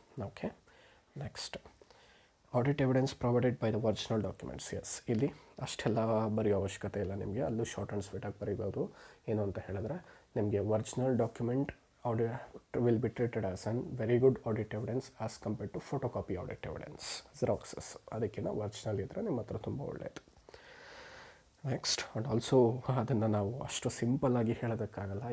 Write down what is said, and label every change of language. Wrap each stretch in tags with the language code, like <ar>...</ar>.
<en>Okay, next, audit evidence provided by the original documents.</en> <kn>S, ಇಲ್ಲಿ ಅಷ್ಟೆಲ್ಲ ಬರೆಯೋ ಅವಶ್ಯಕತೆ ಇಲ್ಲ ನಿಮಗೆ, ಅಲ್ಲೂ ಶಾರ್ಟ್ ಆ್ಯಂಡ್ ಸ್ವೀಟಾಗಿ ಬರೀಬೋದು. ಏನು ಅಂತ ಹೇಳಿದ್ರೆ ನಿಮಗೆ</kn> <en>Original document audit will be treated as a very good audit evidence as compared to photocopy audit evidence, xeroxes.</en> <kn>ಅದಕ್ಕಿಂತ ಒರಿಜಿನಲ್ ಇದ್ದರೆ ನಿಮ್ಮ ಹತ್ರ ತುಂಬ ಒಳ್ಳೆಯದು. ನೆಕ್ಸ್ಟ್, ಆ್ಯಂಡ್ ಆಲ್ಸೋ ಅದನ್ನು ನಾವು ಅಷ್ಟು ಸಿಂಪಲ್ಲಾಗಿ ಹೇಳೋದಕ್ಕಾಗಲ್ಲ.</kn>